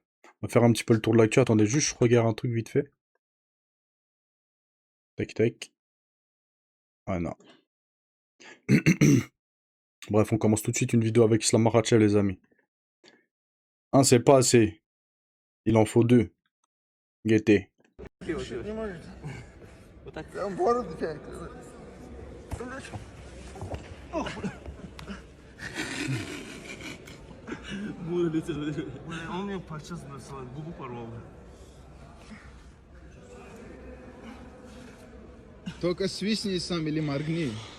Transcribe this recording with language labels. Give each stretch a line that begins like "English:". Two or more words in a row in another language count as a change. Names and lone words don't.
French: On va faire un petit peu le tour de l'actu. Attendez, juste je regarde un truc vite fait. Tac tac. Ah non. Bref, on commence tout de suite une vidéo avec Islam Makhachev, les amis. Un, c'est pas assez. Il en faut deux. Guettez.
Russian: Не можете. Вот так. Прям бороду тянет. Он мне подчас нарисовал, губу порвал. Только свистни сам или моргни.